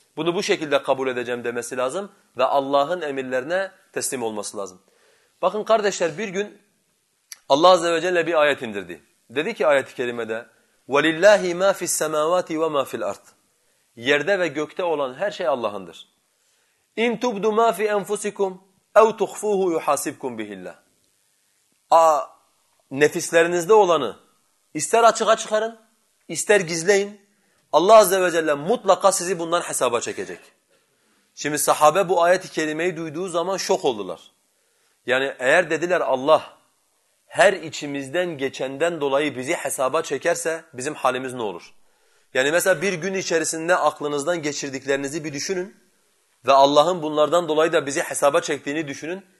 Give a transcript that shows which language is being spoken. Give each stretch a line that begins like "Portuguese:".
Turkish: Bunu bu şekilde kabul edeceğim demesi lazım ve Allah'ın emirlerine teslim olması lazım. Bakın kardeşler bir gün Allah Azze ve Celle bir ayet indirdi. Dedi ki ayet-i kerimede,
Arabic: وَلِلَّهِ مَا فِي السَّمَاوَاتِ وَمَا فِي الْأَرْضِ
Turkish: Yerde ve gökte olan her şey Allah'ındır.
Arabic: اِنْ تُبْدُ مَا فِي أَنْفُسِكُمْ اَوْ تُخْفُوهُ يُحَاسِبْكُمْ بِهِ اللّٰهِ
Turkish: Nefislerinizde olanı ister açığa çıkarın, ister gizleyin. Allah Azze ve Celle mutlaka sizi bundan hesaba çekecek. Şimdi sahabe bu ayet-i kerimeyi duyduğu zaman şok oldular. Yani eğer dediler Allah her içimizden geçenden dolayı bizi hesaba çekerse bizim halimiz ne olur? Yani mesela bir gün içerisinde aklınızdan geçirdiklerinizi bir düşünün ve Allah'ın bunlardan dolayı da bizi hesaba çektiğini düşünün.